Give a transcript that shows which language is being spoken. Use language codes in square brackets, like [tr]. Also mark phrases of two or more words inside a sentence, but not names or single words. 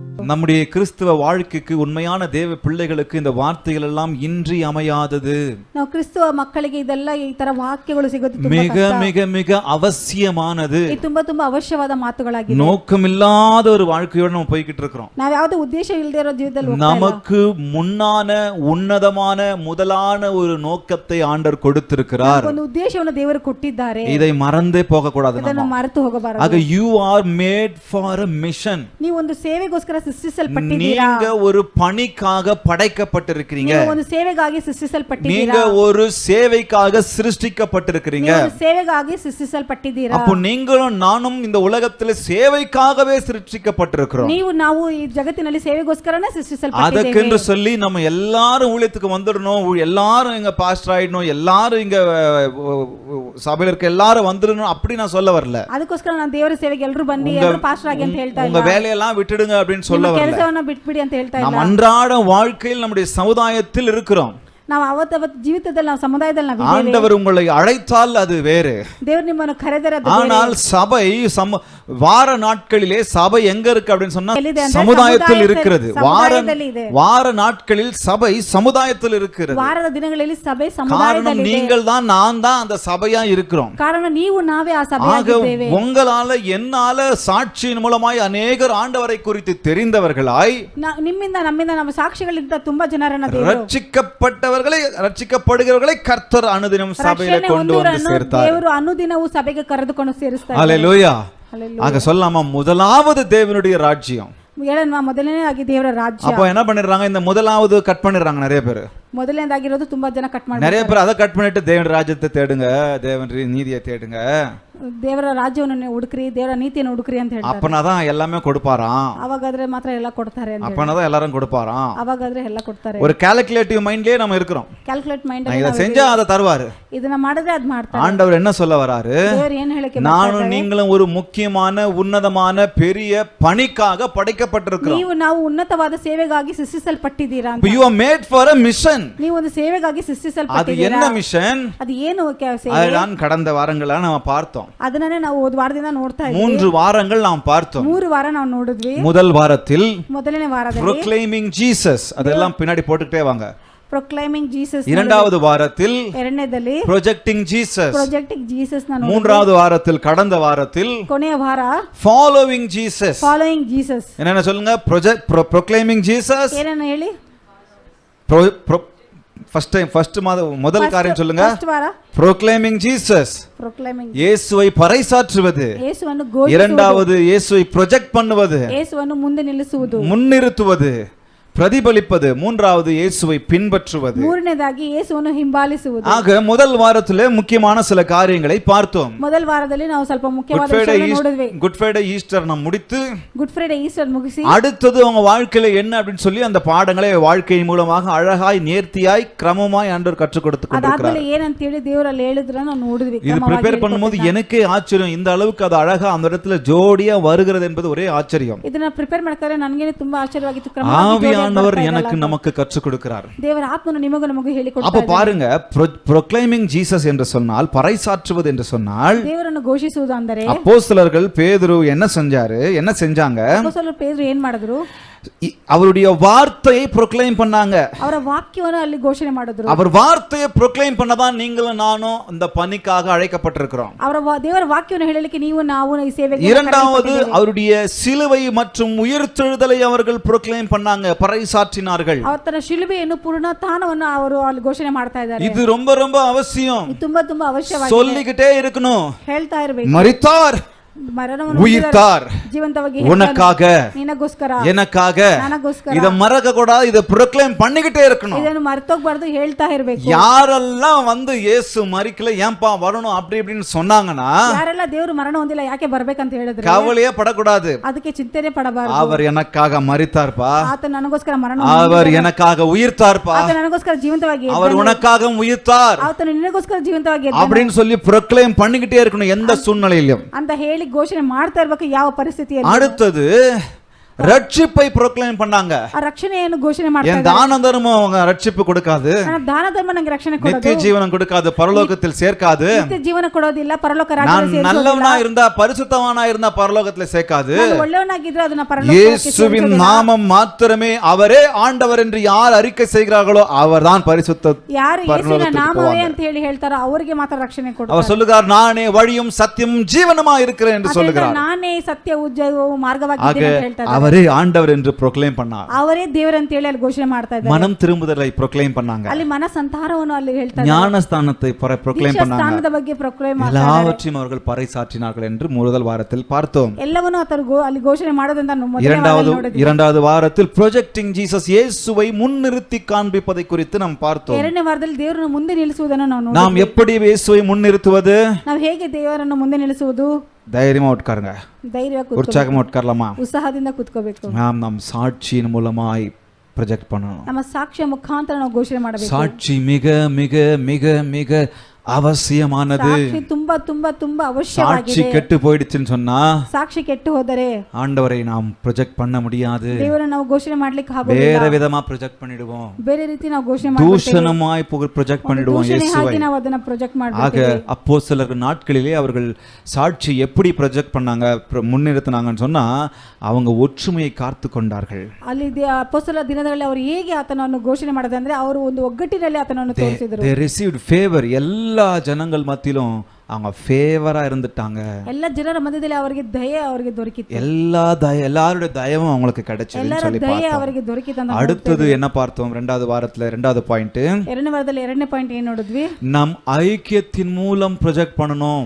[ta] நம்முடைய கிறிஸ்தவ வாழ்க்கைக்கு உண்மையான தேவ பிள்ளைகளுக்கு இந்த வார்த்தைகள் எல்லாம் இன்றியமையாதது. [kn] ನಾವು ಕ್ರಿಸ್ತವ ಮಕ್ಕಳಿಗೆ ಇದೆಲ್ಲ ಈ ತರ ವಾಕ್ಯಗಳು ಸಿಗೋದು ತುಂಬಾ [ta] மிக மிக மிக அவசியமானது. [kn] ಇದು ತುಂಬಾ ತುಂಬಾ ಅವಶ್ಯವಾದ ಮಾತುಗಳಾಗಿದೆ. [ta] நோக்கமில்லாத ஒரு வாழ்க்கையோட நம்ம போய்கிட்டு இருக்கிறோம். [kn] ನಾವು ಯಾವುದೇ ಉದ್ದೇಶ ಇಲ್ಲದೆ ಇರೋ ಜೀವಿತದಲ್ಲಿ [ta] நமக்கு முன்னான உன்னதமான முதலான ஒரு நோக்கத்தை ஆண்டவர் கொடுத்திருக்கிறார். [kn] ಒಂದು ಉದ್ದೇಶವನ್ನು ದೇವರು ಕೊಟ್ಟಿದ್ದಾರೆ. [ta] இதை மறந்தே போக கூடாது. [kn] ಇದನ್ನು ಮರೆತು ಹೋಗಬಾರದು. [en] ஆக you are made for a mission. [kn] ನೀವು ಒಂದು ಸೇವೆಗೋಸ್ಕರ ಸೃಷ್ಟಿಸಲ್ಪಟ್ಟಿದ್ದೀರಾ. [ta] நீங்க ஒரு பணிக்காக படைக்கப்பட்டிருக்கிறீங்க. [kn] ನೀವು ಒಂದು ಸೇವೆಗಾಗಿ ಸೃಷ್ಟಿಸಲ್ಪಟ್ಟಿದ್ದೀರಾ. [ta] நீங்க ஒரு சேவைக்காக சிருஷ்டிக்கப்பட்டிருக்கிறீங்க. [kn] ನೀವು ಒಂದು ಸೇವೆಗಾಗಿ ಸೃಷ್ಟಿಸಲ್ಪಟ್ಟಿದ್ದೀರಾ. [ta] அப்போ நீங்களும் நானும் இந்த உலகத்தில் சேவைக்காகவே சிருஷ்டிக்கப்பட்டிருக்கிறோம். [kn] ನಾವು ಈ ಜಗತ್ತಿನಲ್ಲಿ ಸೇವೆಗೋಸ್ಕರನೇ ಸೃಷ್ಟಿಸಲ್ಪಟ್ಟಿದ್ದೇವೆ. [ta] ಅದಕ್ಕೆಂದು சொல்லி நம்ம எல்லாரும் ஊழியத்துக்கு வந்துடணும், எல்லாரும் இங்க பாஸ்டர் ஆயிடணும், எல்லாரும் இங்க சபையில இருக்க எல்லாரும் வந்துடணும் அப்படி நான் சொல்ல வரல. [kn] ಅದಕ್ಕೋಸ್ಕರ ನಾನು ದೇವರ ಸೇವೆಗೆ ಎಲ್ಲರೂ ಬನ್ನಿ ಎಲ್ಲರೂ ಪಾಸ್ಟರ್ ಆಗಿ ಅಂತ ಹೇಳ್ತಾ ಇಲ್ಲ. [ta] உங்க வேலையெல்லாம் விட்டுடுங்க அப்படின்னு சொல்ல வரல. [kn] ಕೆಲಸವನ್ನ ಬಿಟ್ಬಿಡಿ ಅಂತ ಹೇಳ್ತಾ ಇಲ್ಲ. [ta] நாம் அன்றாட வாழ்க்கையில் நம்முடைய சமுதாயத்தில் இருக்கிறோம். [kn] ನಾವು ಅವತ್ತು ಜೀವಿತದಲ್ಲಿ ನಾವು ಸಮುದಾಯದಲ್ಲಿ ನಾವು ಇದ್ದೇವೆ. [ta] ஆண்டவர் உங்களை அழைத்தால் அது வேறு. [kn] ದೇವರು ನಿಮ್ಮನ್ನು ಕರೆದರೆ ಅದು ಬೇರೆ. [ta] ஆனால் சபை வார நாட்களிலே சபை எங்க இருக்கு அப்படின்னு சொன்னா சமுதாயத்தில் இருக்கிறது. வார நாட்களில் சபை சமுதாயத்தில் இருக்கிறது. [kn] வாರದ ದಿನಗಳಲ್ಲಿ ಸಭೆ ಸಮುದಾಯದಲ್ಲಿ ಇದೆ. [ta] நீங்கள் தான் நான் தான் அந்த சபையா இருக்கிறோம். [kn] ಕಾರಣ ನೀವು ನಾವೇ ಆ ಸಭೆಯಾಗಿದ್ದೇವೆ. [ta] உங்களால என்னால சாட்சியின் மூலமாய் அநேகர் ஆண்டவரை குறித்து தெரிந்தவர்களாய் [kn] ನಿಮ್ಮಿಂದ ನಮ್ಮಿಂದ ನಮ್ಮ ಸಾಕ್ಷಿಗಳಿಂದ ತುಂಬಾ ಜನರನ್ನ ದೇವರು [ta] ரட்சிக்கப்படுகிறவர்களை கர்த்தர் அனுதினம் சபையில கொண்டு வந்து சேர்த்தார். [kn] ದೇವರು ಅನುದಿನವೂ ಸಭೆಗೆ ಕರೆದುಕೊಂಡು ಸೇರಿಸ್ತಾರೆ. [ta] ஹல்லேலூயா. ஆக சொல்லாமா முதலாவது தேவனுடைய ராஜ்யம். [kn] ಮೊದಲನೇದಾಗಿ ದೇವರ ರಾಜ್ಯ. [ta] அப்போ என்ன பண்ணிடுறாங்க, இந்த முதலாவது கட் பண்ணிடுறாங்க நிறைய பேர். [kn] ಮೊದಲನೇದಾಗಿರೋದು ತುಂಬಾ ಜನ ಕಟ್ ಮಾಡಿ [ta] நிறைய பேர் அதை கட் பண்ணிட்டு தேவன் ராஜ்யத்தை தேடுங்க, தேவன் நீதியை தேடுங்க, [kn] ದೇವರ ರಾಜ್ಯವನ್ನು ಹುಡುಕ್ರಿ, ದೇವರ ನೀತಿಯನ್ನು ಹುಡುಕ್ರಿ ಅಂತ ಹೇಳ್ತಾರೆ. [ta] அப்பனாதான் எல்லாமே கொடுப்பாராம். [kn] ಅವಾಗಾದ್ರೆ ಮಾತ್ರ ಎಲ್ಲ ಕೊಡ್ತಾರೆ ಅಂತ. [ta] அப்பனாதான் எல்லாரும் கொடுப்பாராம். [kn] ಅವಾಗಾದ್ರೆ ಎಲ್ಲ ಕೊಡ್ತಾರೆ. [ta] ஒரு [en] calculative mindலயே [ta] நம்ம இருக்கிறோம். [en] calculate mind [ta] நான் இத செஞ்சா அதை தருவாரு. [kn] ಇದನ್ನ ಮಾಡಿದ್ರೆ ಅದು ಮಾಡ್ತಾರೆ. [ta] ஆண்டவர் என்ன சொல்ல வராரு, [kn] ದೇವರು ಏನು ಹೇಳಕ್ಕೆ [ta] நானும் நீங்களும் ஒரு முக்கியமான உன்னதமான பெரிய பணிக்காக படைக்கப்பட்டிருக்கிறோம். [kn] ನೀವು ನಾವು ಉನ್ನತವಾದ ಸೇವೆಗಾಗಿ ಸೃಷ್ಟಿಸಲ್ಪಟ್ಟಿದ್ದೀರಾ ಅಂತ. [en] You are made for a mission. [kn] ನೀವು ಒಂದು ಸೇವೆಗಾಗಿ ಸೃಷ್ಟಿಸಲ್ಪಟ್ಟಿದ್ದೀರಾ. [ta] அது என்ன மிஷன்? [kn] ಅದು ಏನು ಸೇವೆ? [ta] அதுதான் கடந்த வாரங்கள நாம பார்த்தோம். [kn] ಅದನ್ನೇ ನಾವು ಒಂದು ವಾರದಿಂದ ನೋಡ್ತಾ ಇದ್ದೀವಿ. [ta] 3 வாரங்கள் நாம் பார்த்தோம். [kn] 3 ವಾರ ನಾವು ನೋಡಿದ್ವಿ. [ta] முதல் வாரத்தில் [kn] ಮೊದಲನೇ ವಾರದಲ್ಲಿ [en] proclaiming Jesus, [ta] அதெல்லாம் பின்னாடி போட்டுட்டே வாங்க. [en] proclaiming Jesus. [ta] இரண்டாவது வாரத்தில் [kn] ಎರಡನೇದಲ್ಲಿ [en] projecting Jesus. projecting Jesus ನಾನು. [ta] மூன்றாவது வாரத்தில் கடந்த வாரத்தில் [kn] ಕೊನೆಯ ವಾರ [en] following Jesus. following Jesus. [ta] என்னென்ன சொல்லுங்க? [en] proclaiming Jesus. [kn] ಏನನ್ನ ಹೇಳಿ? [ta] ஃபர்ஸ்ட் முதல் காரியம் சொல்லுங்க. [kn] ಫಸ್ಟ್ ವಾರ [en] proclaiming Jesus. proclaiming [ta] இயேசுவை பறைசாற்றுவது. [kn] ಯೇಸುವನ್ನು ಘೋಷಿಸುವುದು. [ta] இரண்டாவது இயேசுவை ப்ரொஜெக்ட் பண்ணுவது. [kn] ಯೇಸುವನ್ನು ಮುಂದೆ ನಿಲ್ಲಿಸುವುದು. [ta] முன்னிறுத்துவது, பிரதிபலிப்பது. மூன்றாவது இயேசுவை பின்பற்றுவது. [kn] ಮೂರನೇದಾಗಿ ಯೇಸುವನ್ನು ಹಿಂಬಾಲಿಸುವುದು. [ta] ஆக முதல் வாரத்திலே முக்கியமான சில காரியங்களை பார்த்தோம். [kn] ಮೊದಲ ವಾರದಲ್ಲಿ ನಾವು ಸ್ವಲ್ಪ ಮುಖ್ಯವಾದ ವಿಷಯಗಳನ್ನು ನೋಡಿದ್ವಿ. [ta] குட் ஃப்ரைடே ஈஸ்டர் நாம் முடித்து [kn] குட் ஃப்ரைடே ஈஸ்டர் ಮುಗಿಸಿ [ta] அடுத்தது அவங்க வாழ்க்கையில என்ன அப்படினு சொல்லி அந்த பாடங்களை வாழ்க்கையின் மூலமாக அழகாய் நேர்த்தியாய் கிரமமாய் ஆண்டவர் கற்றுக் கொடுத்து கொண்டிருக்கிறார். [kn] ಅದಾದ್ಮೇಲೆ ಏನಂತ ಹೇಳಿ ದೇವರಲ್ಲಿ ಹೇಳಿದ್ರನ್ನ ನಾವು ನೋಡಿದ್ವಿ. [ta] இது ப்ரிப்பேர் பண்ணும்போது எனக்கே ஆச்சரியம், இந்த அளவுக்கு அது அழகா அந்த இடத்துல ஜோடியா வருகிறது என்பது ஒரே ஆச்சரியம். [kn] ಇದನ್ನ ಪ್ರಿಪೇರ್ ಮಾಡ್ತಾರೆ, ನನಗೆ ತುಂಬಾ ಆಶ್ಚರ್ಯವಾಗಿತ್ತು. ಕ್ರಮವಾಗಿ [ta] ஆண்டவர் எனக்கு நமக்கு கற்றுக் கொடுக்கிறார். [kn] தேவರ ಆತ್ಮನು ನಿಮಗೂ ನಮಗೂ ಹೇಳಿಕೊಡ್ತಾರೆ. [ta] அப்ப பாருங்க, [en] proclaiming Jesus [ta] என்று சொன்னால், பறைசாற்றுவது என்று சொன்னால், [kn] ದೇವರನ್ನು ಘೋಷಿಸುವುದು ಅಂದರೆ [ta] அப்போஸ்தலர்கள் பேதுரு என்ன செஞ்சாங்க? அப்போஸ்தலர் பேதுரு [kn] ಏನು ಮಾಡಿದ್ರು? [ta] அவருடைய வார்த்தையை proclaim பண்ணாங்க. [kn] ಅವರ ವಾಕ್ಯವನ್ನು ಅಲ್ಲಿ ಘೋಷಣೆ ಮಾಡಿದ್ರು. [ta] அவர் வார்த்தையை proclaim பண்ணதான் நீங்களும் நானும் இந்த பணிக்காக அழைக்கப்பட்டிருக்கிறோம். [kn] ಅವರ ದೇವರ ವಾಕ್ಯವನ್ನು ಹೇಳಲಿಕ್ಕೆ ನೀವು ನಾವು ಈ ಸೇವೆಗೆ. [ta] இரண்டாவது அவருடைய சிலுவை மற்றும் உயிர்த்தெழுதலை அவர்கள் proclaim பண்ணாங்க, பறைசாற்றினார்கள். [kn] ಅವರ ಶಿಲುಬೆಯನ್ನು ಪುನರುತ್ಥಾನವನ್ನು ಅವರು ಅಲ್ಲಿ ಘೋಷಣೆ ಮಾಡ್ತಾ ಇದ್ದಾರೆ. [ta] இது ரொம்ப ரொம்ப அவசியம். [kn] ಇದು ತುಂಬಾ ತುಂಬಾ ಅವಶ್ಯವಾಗಿದೆ. [ta] சொல்லிக்கிட்டே இருக்கணும். [kn] ಹೇಳ್ತಾ ಇರಬೇಕು. [ta] மரித்தார், உயிர்த்தார், உனக்காக, [kn] ನಿನಗೋಸ್ಕರ, [ta] எனக்காக. [kn] ನನಗೋಸ್ಕರ. [ta] இத மறக்க கூடாது, இத proclaim பண்ணிக்கிட்டே இருக்கணும். [kn] ಇದನ್ನು ಮರೆತೋಗಬಾರದು, ಹೇಳ್ತಾ ಇರಬೇಕು. [ta] யாரெல்லாம் வந்து இயேசு மரிக்கல ஏன்பா வரணும் அப்படி இப்படின்னு சொன்னாங்கன்னா, [kn] ಯಾರೆಲ್ಲ ದೇವರು ಮರಣ ಹೊಂದಿಲ್ಲ ಯಾಕೆ ಬರಬೇಕಂತ ಹೇಳಿದ್ರೆ [ta] கவலையே படக்கூடாது. [kn] ಅದಕ್ಕೆ ಚಿಂತೆನೇ ಪಡಬಾರದು. [ta] அவர் எனக்காக மரித்தார்ப்பா, [kn] ಆತ ನನಗೋಸ್ಕರ ಮರಣ [ta] அவர் எனக்காக உயிர்த்தார்ப்பா, [kn] ಆತ ನನಗೋಸ್ಕರ ಜೀವಂತವಾಗಿ ಇದ್ದಾನೆ, [ta] அவர் உனக்காக உயிர்த்தார், [kn] ಆತನು ನಿನಗೋಸ್ಕರ ಜೀವಂತವಾಗಿ ಇದ್ದಾನೆ [ta] அப்படின்னு சொல்லி proclaim பண்ணிக்கிட்டே இருக்கணும் எந்த சூழ்நிலையிலும் [kn] ಅಂತ ಹೇಳಿ ಘೋಷಣೆ ಮಾಡ್ತಾ ಇರಬೇಕು ಯಾವ ಪರಿಸ್ಥಿತಿಯಲ್ಲಿ. [ta] அடுத்தது ரட்சிப்பை proclaim பண்ணாங்க. [kn] ಆ ರಕ್ಷಣೆಯನ್ನು ಘೋಷಣೆ ಮಾಡ್ತಾ [ta] என் தான தர்மம் அவங்க ரட்சிப்பு கொடுக்காது, [kn] ಇದ್ದಾರೆ ದಾನ ಧರ್ಮ ನಂಗೆ ರಕ್ಷಣೆ ಕೊಡೋದು [ta] நித்திய ஜீவனம் கொடுக்காது, பரலோகத்தில் சேர்க்காது. [kn] ನಿತ್ಯ ಜೀವನ ಕೊಡೋದಿಲ್ಲ, ಪರಲೋಕ [ta] நான் [kn] ರಾಜ್ಯದಲ್ಲಿ [ta] நல்லவனா இருந்தா பரிசுத்தவானா இருந்தா பரலோகத்துல சேர்க்காது. [kn] ನಾನು ಒಳ್ಳೆಯವನಾಗಿದ್ರೆ ಅದನ್ನ ಪರಲೋಕಕ್ಕೆ [ta] இயேசுவின் நாமம் மாத்திரமே, அவரே ஆண்டவர் என்று யார் அறிக்கை செய்கிறார்களோ அவர்தான் பரிசுத்த. [kn] ಯಾರು ಯೇಸುವಿನ ನಾಮವೇ ಅಂತ ಹೇಳಿ ಹೇಳ್ತಾರೋ ಅವರಿಗೆ ಮಾತ್ರ ರಕ್ಷಣೆ ಕೊಡ್ತಾರೆ. [ta] அவர் சொல்லுகிறார், நானே வழியும் சத்தியமும் ஜீவனுமா இருக்கிறேன் என்று சொல்லுகிறார். [kn] ನಾನೇ ಸತ್ಯ ಉಜ್ಜವು ಮಾರ್ಗವಾಗಿದ್ದೇನೆ ಅಂತ ಹೇಳ್ತಾರೆ. [ta] அவரே ஆண்டவர் என்று proclaim பண்ணார். [kn] ಅವರೇ ದೇವರು ಅಂತ ಹೇಳಿ ಅಲ್ಲಿ ಘೋಷಣೆ ಮಾಡ್ತಾ ಇದ್ದಾರೆ. [ta] மனம் திரும்புதலை proclaim பண்ணாங்க. [kn] ಅಲ್ಲಿ ಮನಸಂತಾರವನ್ನು ಅಲ್ಲಿ ಹೇಳ್ತಾರೆ. [ta] ஞானஸ்தானத்தை proclaim பண்ணாங்க. [kn] ಸ್ಥಾನದ ಬಗ್ಗೆ proclaim ಮಾಡ್ತಾರೆ. [ta] எல்லாவற்றையும் அவர்கள் பறைசாற்றினார்கள் என்று முதல் வாரத்தில் பார்த்தோம். [kn] ಎಲ್ಲವನ್ನೂ ಆತರು ಅಲ್ಲಿ ಘೋಷಣೆ ಮಾಡೋದಂತ [ta] இரண்டாவது வாரத்தில் [en] projecting Jesus, [ta] இயேசுவை முன்னிறுத்தி காண்பிப்பதை குறித்து நாம் பார்த்தோம். [kn] ಎರಡನೇ ವಾರದಲ್ಲಿ ದೇವರನ್ನು ಮುಂದೆ ನಿಲ್ಲಿಸುವುದನ್ನು ನಾವು ನೋಡಿದ್ವಿ. [ta] நாம் எப்படி இயேசுவை முன்னிறுத்துவது? [kn] ನಾವು ಹೇಗೆ ದೇವರನ್ನು ಮುಂದೆ ನಿಲ್ಲಿಸುವುದು? [ta] தைரியமா உட்காருங்க, [kn] ಧೈರ್ಯವಾಗಿ [ta] உற்சாகமா உட்காரலாமா? [kn] ಉತ್ಸಾಹದಿಂದ ಕೂತ್ಕೋಬೇಕು. [ta] நாம் சாட்சியின் மூலமாய் ப்ரொஜெக்ட் பண்ணணும். [kn] ನಮ್ಮ ಸಾಕ್ಷಿಯ ಮುಖಾಂತರ ನಾವು ಘೋಷಣೆ ಮಾಡಬೇಕು. [ta] சாட்சி மிக மிக மிக மிக அவசியமானது. [kn] ಸಾಕ್ಷಿ ತುಂಬಾ ತುಂಬಾ ತುಂಬಾ [ta] சாட்சி [kn] ಅವಶ್ಯವಾಗಿದೆ. [ta] கெட்டு போயிடுச்சுன்னு சொன்னா [kn] ಸಾಕ್ಷಿ ಕೆಟ್ಟು ಹೋದರೆ [ta] ஆண்டவரை நாம் ப்ரொஜெக்ட் பண்ண முடியாது. [kn] ದೇವರನ್ನು ನಾವು ಘೋಷಣೆ ಮಾಡ್ಲಿಕ್ಕೆ ಆಗೋದಿಲ್ಲ. [ta] வேற விதமா ப்ரொஜெக்ட் பண்ணிடுவோம், [kn] ಬೇರೆ ರೀತಿ ನಾವು ಘೋಷಣೆ ಮಾಡ್ತೀವಿ. [ta] தூஷணமாய் ப்ரொஜெக்ட் பண்ணிடுவோம் இயேசுவை. [kn] ಹಾಗೆ ನಾವು ಅದನ್ನ ಪ್ರೊಜೆಕ್ಟ್ [ta] ஆக [kn] ಮಾಡ್ತೀವಿ. [ta] அப்போஸ்தலர்கள் நாட்களிலே அவர்கள் சாட்சி எப்படி ப்ரொஜெக்ட் பண்ணாங்க, முன்னிறுத்தினாங்கன்னு சொன்னா அவங்க ஒற்றுமையை காத்து கொண்டார்கள். [kn] ಅಲ್ಲಿ ಅಪೊಸ್ತಲರ ದಿನಗಳಲ್ಲಿ ಅವರು ಹೇಗೆ ಆತನನ್ನು ಘೋಷಣೆ ಮಾಡಿದೆ ಅಂದ್ರೆ ಅವರು ಒಂದು ಒಗ್ಗಟ್ಟಿನಲ್ಲಿ ಆತನನ್ನು ತೋರಿಸಿದರು. [en] they received favor. [ta] எல்லா ஜனங்கள் மத்தியிலும் அவங்க ஃபேவரா இருந்துட்டாங்க. [kn] ಎಲ್ಲ ಜನರ ಮಧ್ಯದಲ್ಲಿ ಅವರಿಗೆ ದಯೆ ಅವರಿಗೆ ದೊರಕಿತು. [ta] எல்லாருடைய தயவும் அவங்களுக்கு கிடைச்சதுன்னு சொல்லி [kn] ದಯೆ [ta] பார்த்தோம். [kn] ಅವರಿಗೆ ದೊರಕಿತು. [ta] அடுத்தது என்ன பார்த்தோம்? இரண்டாவது வாரத்துல இரண்டாவது பாயிண்ட், [kn] ಎರಡನೇ ವಾರದಲ್ಲಿ ಎರಡನೇ ಪಾಯಿಂಟ್ ಏನು ನೋಡಿದ್ವಿ? [ta] நம் ஐக்கியத்தின் மூலம் ப்ரொஜெக்ட் பண்ணணும்.